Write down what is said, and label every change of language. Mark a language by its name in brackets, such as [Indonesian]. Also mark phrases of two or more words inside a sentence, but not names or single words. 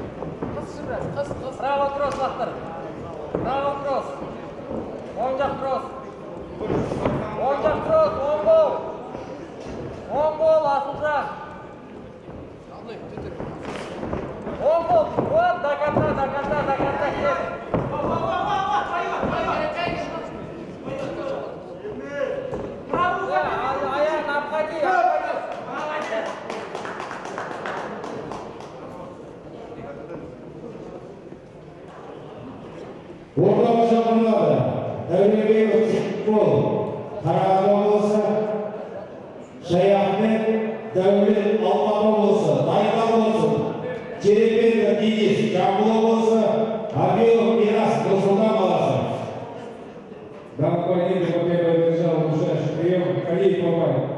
[Russian] Право кросс лақтыр. Право кросс. [Kazakh] Оң жақ кросс. Оң жақ кросс, оң гол. Оң гол, Асылжан. Оң гол. [Russian] Вот, до конца, до конца, до конца. Аян, обходи, обходи. [Kazakh] Орталық шақырылады. Дәулебеков футбол. Қарағанды облысы. Шаяхмет Дәулет Алматы облысы. Дайындап болсын. Черепенко Денис Жамбыл облысы. Абилов Мирас Нұр-Сұлтан қаласы. [Russian] Данный поединок по первой держал ближайший прием Калиев Бабай.